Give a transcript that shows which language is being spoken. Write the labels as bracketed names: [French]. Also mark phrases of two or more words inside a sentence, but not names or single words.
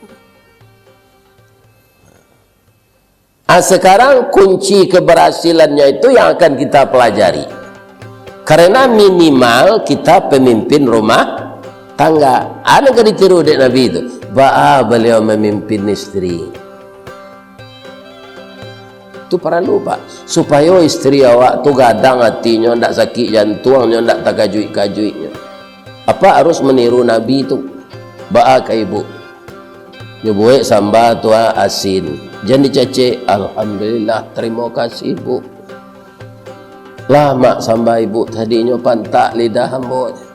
[Indonesian] Sekarang kunci keberhasilannya itu yang akan kita pelajari. Karena minimal kita pemimpin rumah tangga. Ada yang ditiru dek Nabi itu. Beliau memimpin istri. Itu perlu Pak, [Minangkabau] supaya istri awak tu gadang hatinya, ndak sakit jantungnya, ndak takajui-kajuinya. [Indonesian] Apa harus meniru Nabi itu? [Minangkabau] Ba'a ke ibu nyebuik sambal tua asin, jangan dicecek. Alhamdulillah, terima kasih ibu. Lah mak sambal ibu tadinya pantak lidah hamba.